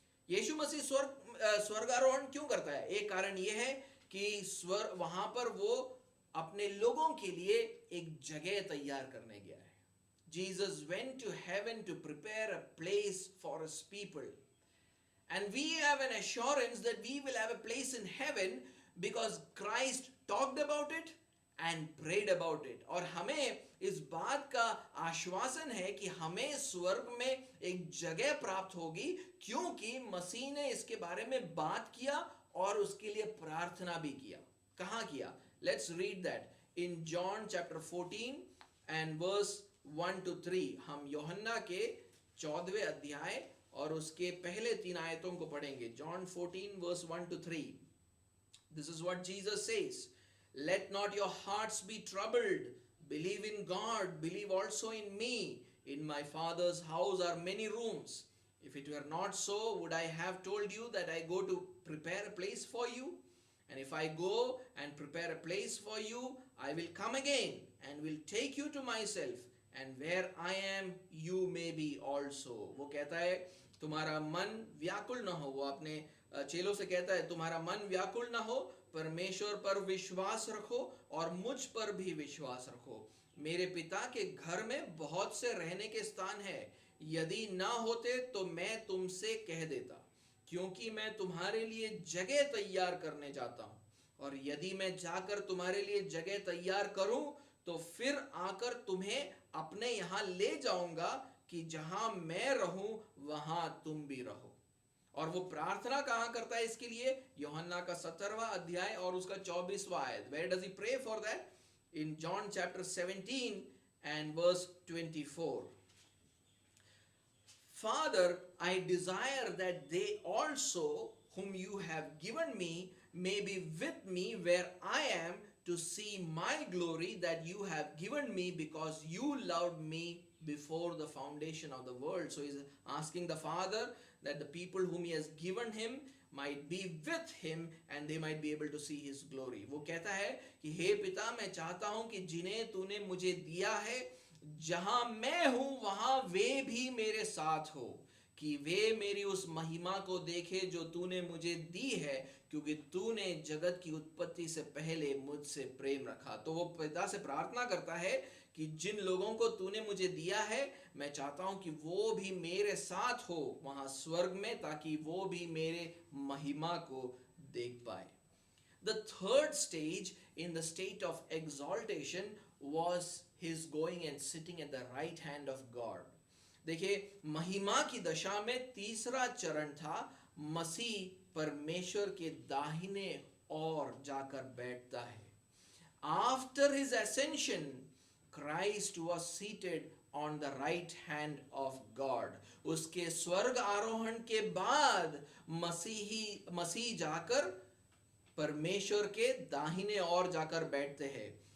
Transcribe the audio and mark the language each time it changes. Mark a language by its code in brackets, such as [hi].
[hi] यीशु मसीह स्वर्गारोहण क्यों करता है? एक कारण यह है कि वहां पर वो अपने लोगों के लिए एक जगह तैयार करने गया है. [en] Jesus went to heaven to prepare a place for his people. And we have an assurance that we will have a place in heaven because Christ talked about it and prayed about it. [hi] और हमें इस बात का आश्वासन है कि हमें स्वर्ग में एक जगह प्राप्त होगी, क्योंकि मसीह ने इसके बारे में बात किया और उसके लिए प्रार्थना भी किया. कहाँ किया? [en] Let's read that in John chapter 14 and verse 1 to 3. [hi] हम यूहन्ना के 14वें अध्याय और उसके पहले 3 आयतों को पढ़ेंगे. [en] John 14 verse 1 to 3. This is what Jesus says. Let not your hearts be troubled. Believe in God. Believe also in me. In my Father's house are many rooms. If it were not so, would I have told you that I go to prepare a place for you? And if I go and prepare a place for you, I will come again and will take you to myself. And where I am, you may be also. [hi] वो कहता है तुम्हारा मन व्याकुल न हो. वो अपने चेलों से कहता है तुम्हारा मन व्याकुल न हो, परमेश्वर पर विश्वास रखो और मुझ पर भी विश्वास रखो. मेरे पिता के घर में बहुत से रहने के स्थान है. यदि ना होते तो मैं तुमसे कह देता, क्योंकि मैं तुम्हारे लिए जगह तैयार करने जाता हूँ. और यदि मैं जाकर तुम्हारे लिए जगह तैयार करूं, तो फिर आकर तुम्हें अपने यहाँ ले जाऊंगा कि जहां मैं रहूं वहां तुम भी रहो. और वो प्रार्थना कहाँ करता है इसके लिए? यूहन्ना का 17वां अध्याय और उसका 24वां आयत. [en] Where does he pray for that? In John chapter 17 and verse 24. Father, I desire that they also whom you have given me may be with me where I am, to see my glory that you have given me, because you loved me before the foundation of the world. So he's asking the Father that the people whom he has given him might be with him and they might be able to see his glory. [hi] वो कहता है कि हे पिता, मैं चाहता हूं कि जिन्हें तूने मुझे दिया है, जहां मैं हूं वहां वे भी मेरे साथ हो, कि वे मेरी उस महिमा को देखे जो तूने मुझे दी है, क्योंकि तूने जगत की उत्पत्ति से पहले मुझसे प्रेम रखा. तो वो पिता से प्रार्थना करता है कि जिन लोगों को तूने मुझे दिया है, मैं चाहता हूं कि वो भी मेरे साथ हो वहां स्वर्ग में, ताकि वो भी मेरे महिमा को देख पाए. [en] The third stage in the state of exaltation was his going and sitting at the right hand of God. [hi] देखिए, महिमा की दशा में तीसरा चरण था मसीह परमेश्वर के दाहिने ओर जाकर बैठता है. [en] After his ascension, Christ was seated on the right hand of God. [hi] उसके स्वर्ग आरोहण के बाद मसीह जाकर परमेश्वर के दाहिने ओर जाकर बैठते हैं.